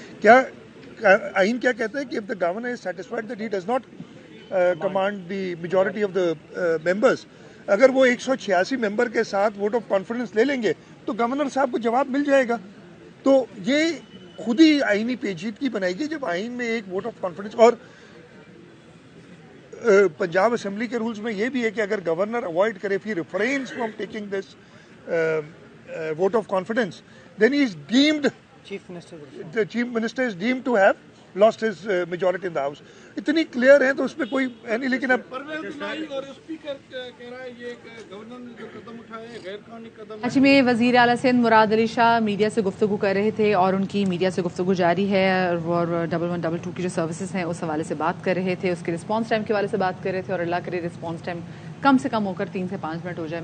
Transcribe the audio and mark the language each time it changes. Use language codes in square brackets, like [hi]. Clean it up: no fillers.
[ur] کیا آئین کیا کہتا ہے کہ [en] if the governor is satisfied that he does not command the majority of the members, [ur] اگر وہ 186 ممبر کے ساتھ ووٹ آف کانفیڈنس لے لیں گے تو گورنر صاحب کو جواب مل جائے گا. تو یہ خود ہی آئینی پیچیدگی بنائے گی جب آئین میں ایک ووٹ آف کانفیڈنس. اور پنجاب اسمبلی کے رولز میں یہ بھی ہے کہ اگر گورنر اوائڈ کرے, [en] if he refrains from taking this vote of confidence, then he is deemed, the chief minister is deemed to have lost his majority in the house. [ur] اتنی کلیئر ہیں تو اس پہ کوئی ہے نہیں. لیکن اب اچھا, میں وزیر اعلیٰ سندھ مراد علی شاہ میڈیا سے گفتگو کر رہے تھے, اور ان کی میڈیا سے گفتگو جاری ہے, اور 1122 کی جو سروسز ہیں اس حوالے سے بات کر رہے تھے, اس کے رسپانس ٹائم کے حوالے سے بات کر رہے تھے, اور اللہ کرے رسپانس ٹائم کم سے کم ہو کر 3 سے 5 منٹ ہو جائے.